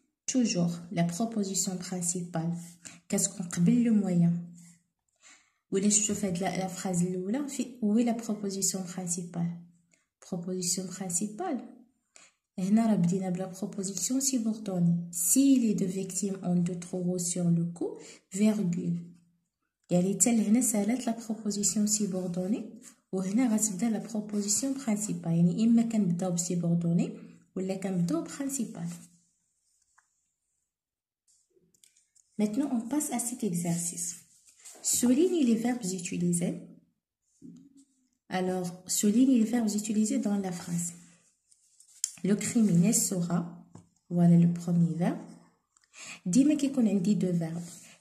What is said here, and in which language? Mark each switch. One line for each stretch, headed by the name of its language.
French: Toujours la proposition principale
Arabic: كتكون قبل
French: le moyen.
Arabic: ولا شفتوا في هاد
French: la phrase
Arabic: الاولى في
French: où est la proposition principale? Proposition principale.
Arabic: هنا راه بدينا بلا
French: proposition subordonnée. Si les deux victimes ont deux trous rouges sur le cou, virgule.
Arabic: يعني حتى لهنا سالت
French: لا بروبوزيسيون سيبوردوني
Arabic: وهنا غتبدا
French: لا بروبوزيسيون برينسيبال
Arabic: يعني اما كنبداو بسيبوردوني ولا كنبداو برينسيبال.
French: Maintenant on passe à cet exercice. Souligne les verbes utilisés. Alors souligne les verbes utilisés dans la phrase. Le criminel sera, voilà le premier verbe.
Arabic: ديما كيكون عندي
French: deux verbes.